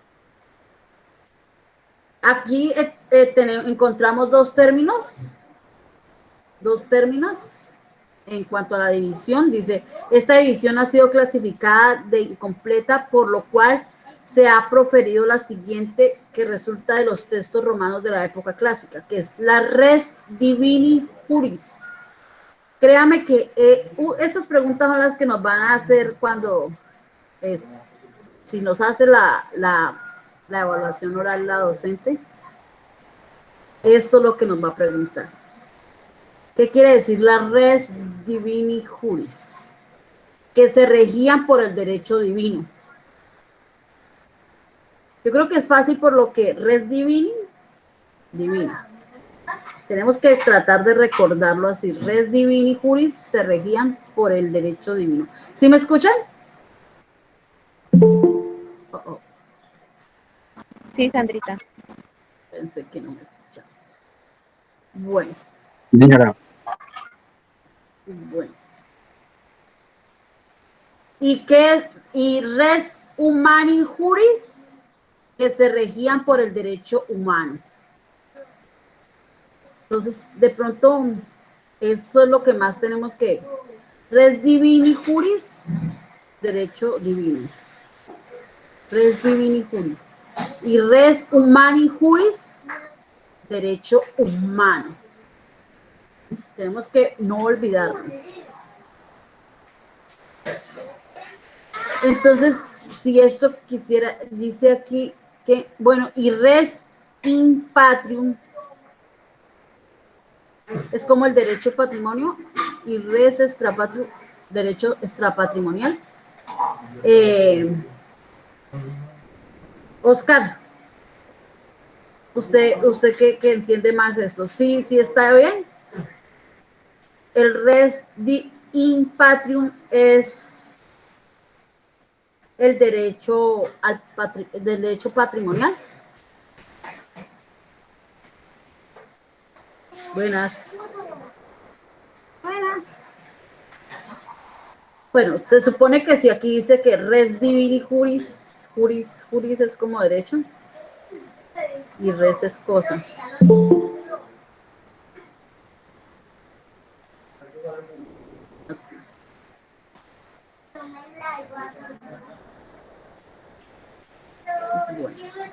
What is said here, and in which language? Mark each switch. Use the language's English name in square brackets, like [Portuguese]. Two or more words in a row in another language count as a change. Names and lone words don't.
[Spanish] Aquí encontramos dos términos en cuanto a la división. Dice, esta división ha sido clasificada de incompleta, por lo cual se ha proferido la siguiente, que resulta de los textos romanos de la época clásica, que es la [Latin] res divini juris. [Spanish] Créame que esas preguntas son las que nos van a hacer cuando, si nos hace la evaluación oral la docente, esto es lo que nos va a preguntar. ¿Qué quiere decir la [Latin] res divini juris? [Spanish] Que se regían por el derecho divino. Yo creo que es fácil por lo que [Latin] res divini, [Spanish] divina. Tenemos que tratar de recordarlo así. [Latin] Res divini juris [Spanish] se regían por el derecho divino. ¿Sí me escuchan? Sí, Sandrita. Pensé que no me escuchaban. Bueno. Bueno. [Latin] Y res humani juris, [Spanish] que se regían por el derecho humano. Entonces, de pronto, eso es lo que más tenemos que... [Latin] Res divini juris, [Spanish] derecho divino. [Latin] Res divini juris. Y res humani juris, [Spanish] derecho humano. Tenemos que no olvidarlo. Entonces, si esto quisiera, dice aquí que, bueno, y [Latin] res in patrium [Spanish] es como el derecho patrimonio, y [Latin] res extrapatrio, [Spanish] derecho extrapatrimonial. Oscar, ¿usted que entiende más esto? Sí está bien. El [Latin] res in patrium [Spanish] es el derecho derecho patrimonial. Buenas. Bueno, se supone que si aquí dice que [Latin] res divini juris, [Spanish] juris es como derecho y res es cosa. Bueno.